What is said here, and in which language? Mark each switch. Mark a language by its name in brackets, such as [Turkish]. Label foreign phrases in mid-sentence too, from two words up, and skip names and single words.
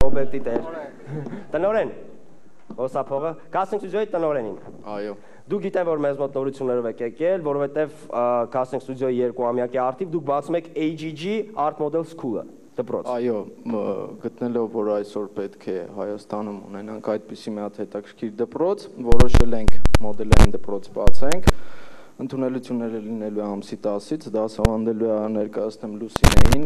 [Armenian] օբյեկտի տեր։ Տնորեն, հոսափողը, [English] casting studio- [Armenian] ի տնորենին։ Այո։ Դու գիտեմ, որ մեզ մոտ նորություններով եք եկել, որովհետև [English] casting studio- [Armenian] ի 2 ամյակի արդիվ դուք բացում եք AGG Art Model School-ը, դպրոց։ Այո, գտնելով, որ այսօր պետք է Հայաստանում ունենանք այդպիսի մի հատ հետաքրքիր դպրոց, որոշել ենք մոդելային դպրոց բացենք։ Ընդունելությունները լինելու է ամսի 10-ից, դասավանդելու է ներկայացնեմ Լուսինեին։